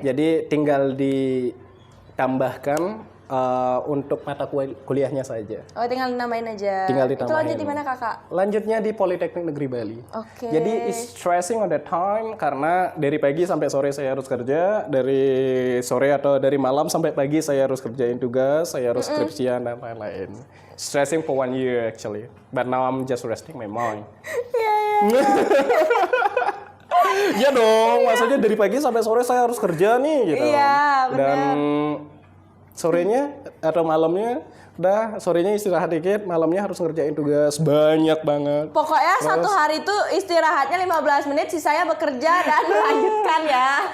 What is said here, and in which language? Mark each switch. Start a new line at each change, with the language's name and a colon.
Indonesian: Jadi tinggal ditambahkan untuk mata kuliahnya saja. Oh, tinggal namain aja. Tinggal Itu ditambahin. lanjut di mana, Kakak? Lanjutnya di Politeknik Negeri Bali. Oke. Jadi
English: it's stressing on the time
Indonesian: karena dari pagi sampai sore saya harus kerja, dari sore atau dari malam sampai pagi saya harus kerjain tugas, saya harus skripsian dan lain-lain.
English: Stressing for 1 year actually, but now I'm just resting my mind.
Indonesian: Iya. Ya dong, maksudnya dari pagi sampai sore saya harus kerja nih gitu. Iya, benar. Dan sorenya atau malamnya sorenya istirahat dikit, malamnya harus ngerjain tugas banyak banget. Pokoknya satu hari itu istirahatnya 15 menit, sisanya bekerja dan melanjutkan ya.